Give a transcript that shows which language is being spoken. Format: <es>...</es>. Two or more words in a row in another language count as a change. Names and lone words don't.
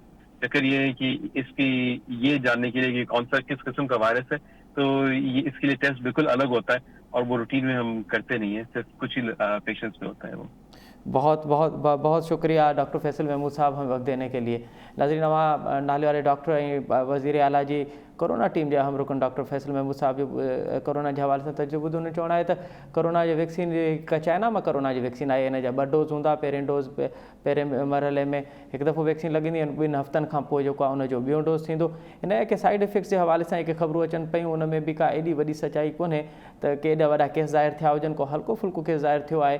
<ur>چکر یہ ہے کہ اس کی یہ جاننے کے لیے کہ کون سا کس قسم کا وائرس ہے, تو اس کے لیے ٹیسٹ بالکل الگ ہوتا ہے اور وہ روٹین میں ہم کرتے نہیں ہیں, صرف کچھ ہی پیشنٹس میں ہوتا ہے وہ. بہت بہت بہت شکریہ ڈاکٹر فیصل محمود صاحب ہمیں وقت دینے کے لیے.</ur> <sd>ناظرین, نالے والے ڈاکٹر وزیر اعلیٰ جی कोरोना टीम जे अहम रुकन डॉक्टर फैसल महमूद साहब जो कोरोना जे हवाले सां तजुर्बो हुननि चवणु आहे त कोरोना जो वैक्सीन हिकु चाइना मां कोरोना जी वैक्सीन आहे, हिन जा 2 डोज़ हूंदा। पहिरें डोज़ पहिरें मरहले में हिकु दफ़ो वैक्सीन लॻंदी आहिनि, 2 हफ़्तनि खां पोइ जेको आहे उनजो ॿियों डोज़ थींदो। हिन के</sd> <en>side effects</en> <sd>जे हवाले सां जेके ख़बरूं अचनि पियूं उन में बि का एॾी वॾी सचाई कोन्हे त केॾा वॾा केस ज़ाहिर थिया हुजनि, को हल्को फुल्को केस ज़ाहिर थियो आहे।</sd>